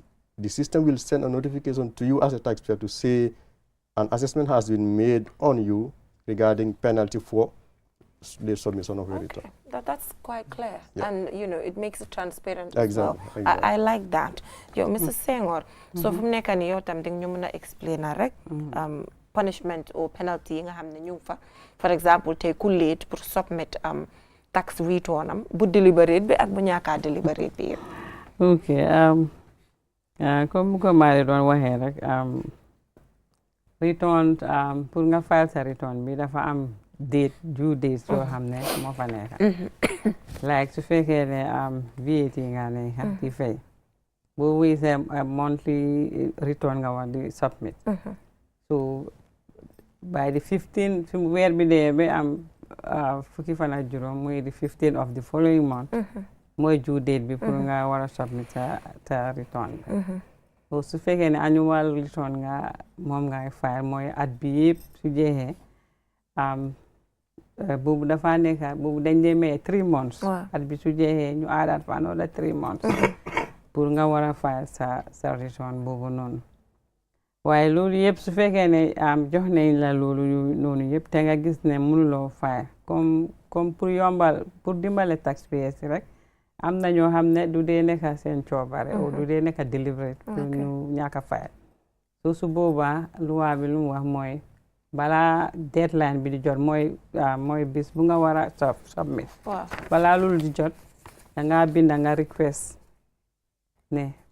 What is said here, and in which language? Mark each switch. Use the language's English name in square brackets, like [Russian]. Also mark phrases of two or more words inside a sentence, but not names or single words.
[English] The system will send a notification to you as a taxpayer to say an assessment has been made on you regarding penalty for the submission of your return. That's quite clear. Yeah. And, it makes it transparent Exactly. as well. Exactly. I like that. [Wolof] Yo, Mrs. Senghor, so from nekk ni yow tam ding ñu mëna explainer rek [English] punishment or penalty [Wolof] yi nga xamne ñu fa. [English] For example, [Wolof] tay ku late pour [English] submit tax return [Wolof] am bu deliberate bi ak bu ñaaka deliberate bi. Okay. Comme ko mari doon waxee rek return pour nga file sa return bi dafa am due date yoo xam ne moo fa nekk. Like su fekkee ne VAT nga nekk di fay boo wéysee [English] monthly return [Wolof] nga war di submit. [English] So by the 15 [Wolof] fi weer bi dee ba am fukki fan ak juróom mooy [English] the 15 of the following month [Wolof] mooy due date bi pour nga war a submit ta return bi. So su fekkee ne [English] annual return [Wolof] nga moom ngay file mooy at bi yëpp su jeexee boobu dafa nekk boobu dañ dee may [English] 3 months. [Wolof] At bi su jeexee ñu aadaat fa [English] another 3 months [Wolof] pour nga war a file sa return boobu noonu. waaye loolu yëpp su fekkee ne jox nañ la loolu noonu yëpp te nga gis ne mënuloo fay [French] comme pour [Wolof] dimbale taxpayers rek am na ñoo xam ne du dee nekk seen coobare o du dee nekk deliberate pour ñu ñàkk a fay su boobaa loi bi lu mu wax mooy balaa deadline bi di jot mooy bis bu nga war a submit balaa loolu di jot da nga bind nga request ne